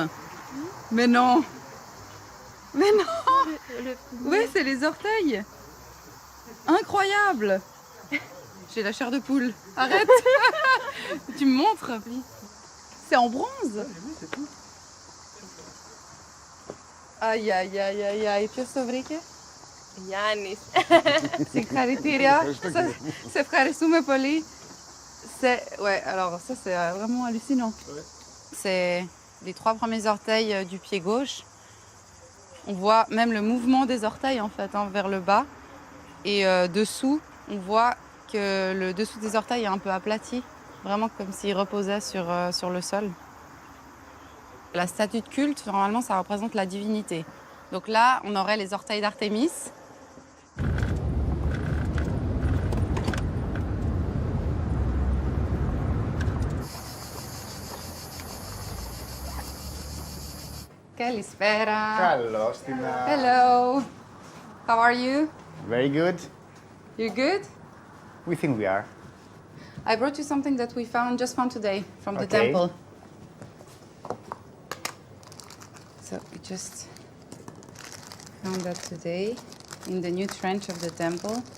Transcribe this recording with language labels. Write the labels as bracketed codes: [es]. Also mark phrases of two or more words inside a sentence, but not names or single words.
[fr] Mais non! Mais non! Oui, c'est les orteils! Incroyable! J'ai la chair de poule. Arrête! Tu me montres? C'est en bronze? Aïe, aïe, aïe, aïe, aïe. [el] Ποιος το βρήκε? Yannis. Singharitiria, Sefkari Soumepoli. [fr] Ouais, alors ça c'est vraiment hallucinant. C'est les 3 premiers orteils du pied gauche. On voit même le mouvement des orteils en fait, hein, vers le bas. Et dessous, on voit que le dessous des orteils est un peu aplati, vraiment comme s'il reposait sur le sol. La statue de culte, normalement, ça représente la divinité. Donc là, on aurait les orteils d'Artémis. [el] Kalispera. Καλώς την. [en] Hello. How are you? Very good. You good? We think we are. I brought you something that we just found today from the Okay. temple. So we just found that today in the new trench of the temple.